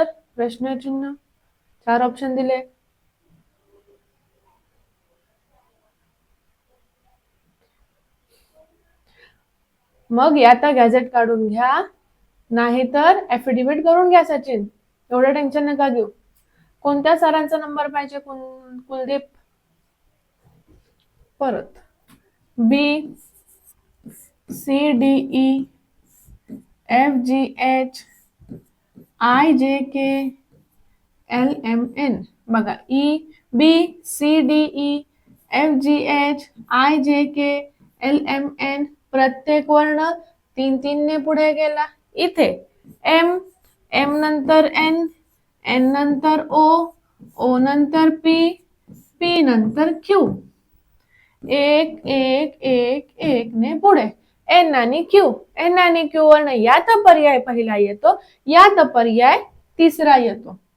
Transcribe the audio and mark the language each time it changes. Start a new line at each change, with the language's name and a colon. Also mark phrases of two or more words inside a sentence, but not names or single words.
Marathi: प्रश्नचिन्ह 4 ऑप्शन दिले. मग यात गॅझेट काढून घ्या, नाहीतर ऍफिडेव्हिट करून घ्या. सचिन, एवढं टेन्शन नका घेऊ. कोणत्या सरांचा नंबर पाहिजे, कुलदीप? परत B C D E F G H I J K L M N. बघा, E B C D E F G H I J K L M N प्रत्येक वर्ण 3 ने पुढे गेला. इथे M, M नंतर N, N नंतर O, O नंतर P, P नंतर Q. 1 1 1 1 ने पुढे N आणि Q, N आणि Q वर्ण यात पर्याय पहिला येतो, यात पर्याय तिसरा येतो.